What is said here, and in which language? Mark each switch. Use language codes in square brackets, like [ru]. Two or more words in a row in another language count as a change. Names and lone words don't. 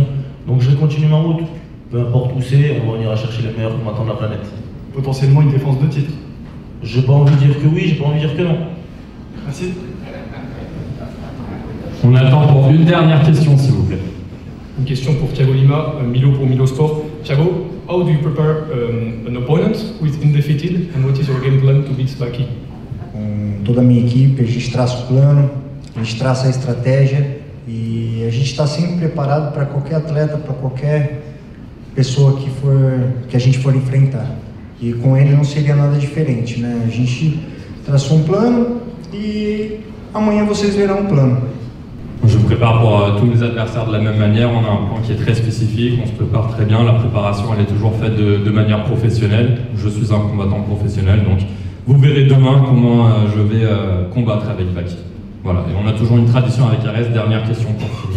[fr] Donc, je vais continuer ma route. Peu importe où c'est, on ira chercher les meilleurs combattants de la planète. Potentiellement une défense de titre? J'ai pas envie de dire que oui, j'ai pas envie de dire que non. Merci. On attend pour une dernière question, s'il vous plaît. Une question pour Thiago Lima, Milo pour Milo Sport. Thiago, [en] how do you prepare an opponent who is undefeated and what is your game plan to beat Baki? [pt] Com toda a minha equipe, a gente traça o plano, a gente traça a estratégia e a gente está sempre preparado para qualquer atleta, para qualquer pessoa que a gente for enfrentar. E com ele não seria nada diferente, né? A gente traçou um plano e amanhã vocês verão um plano. [fr] Je me prépare pour tous mes adversaires de la même manière. On a un plan qui est très spécifique, on se prépare très bien. La préparation, elle est toujours faite de manière professionnelle. Je suis un combattant professionnel, donc vous verrez demain comment je vais combattre avec Baki. Voilà, et on a toujours une tradition avec RS. Dernière question pour finir.